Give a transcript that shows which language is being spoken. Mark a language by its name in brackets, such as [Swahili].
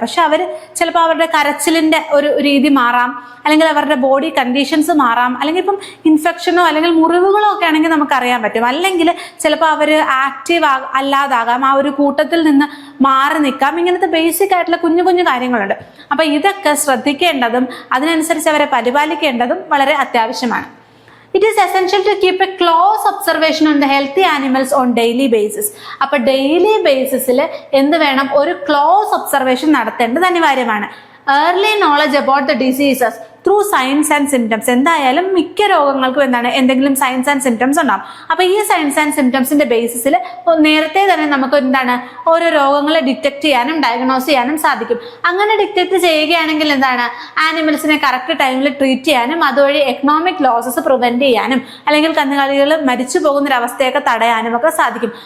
[Malayalam] പക്ഷെ അവർ ചിലപ്പോൾ അവരുടെ കരച്ചിലിന്റെ ഒരു രീതി മാറാം, അല്ലെങ്കിൽ അവരുടെ ബോഡി കണ്ടീഷൻസ് മാറാം, അല്ലെങ്കിൽ ഇപ്പം ഇൻഫെക്ഷനോ അല്ലെങ്കിൽ മുറിവുകളോ ഒക്കെ ആണെങ്കിൽ നമുക്ക് അറിയാൻ പറ്റും. അല്ലെങ്കിൽ ചിലപ്പോൾ അവർ ആക്റ്റീവ് അല്ലാതാകാം, ആ ഒരു കൂട്ടത്തിൽ നിന്ന് മാറി നിൽക്കാം. ഇങ്ങനത്തെ ബേസിക് ആയിട്ടുള്ള കുഞ്ഞു കുഞ്ഞു കാര്യങ്ങളുണ്ട്. അപ്പൊ ഇതൊക്കെ ശ്രദ്ധിക്കേണ്ടതും അതിനനുസരിച്ച് അവരെ പരിപാലിക്കേണ്ടതും വളരെ അത്യാവശ്യമാണ്. [English] It is essential to keep a close observation on the healthy animals on daily basis. [Malayalam] അപ്പൊ ഡെയിലി ബേസിസിൽ എന്ത് വേണം? ഒരു ക്ലോസ് ഒബ്സർവേഷൻ നടത്തേണ്ടത് അനിവാര്യമാണ്. [English] Early knowledge about the diseases through signs and symptoms. [Malayalam] എന്തായാലും മിക്ക രോഗങ്ങൾക്കും എന്തെങ്കിലും സൈൻസ് ആൻഡ് സിംറ്റംസ് ഉണ്ടാവും. അപ്പൊ ഈ സൈൻസ് ആൻഡ് സിംറ്റംസിന്റെ ബേസിസിൽ നേരത്തെ തന്നെ നമുക്ക് ഓരോ രോഗങ്ങളെ ഡിറ്റക്ട് ചെയ്യാനും ഡയഗ്നോസ് ചെയ്യാനും സാധിക്കും. അങ്ങനെ ഡിറ്റക്ട് ചെയ്യുകയാണെങ്കിൽ ആനിമൽസിനെ കറക്റ്റ് ടൈമിൽ ട്രീറ്റ് ചെയ്യാനും അതുവഴി എക്കണോമിക് ലോസസ് പ്രിവെന്റ് ചെയ്യാനും, അല്ലെങ്കിൽ കന്നുകാലികൾ മരിച്ചു പോകുന്നൊരവസ്ഥയൊക്കെ തടയാനും ഒക്കെ സാധിക്കും.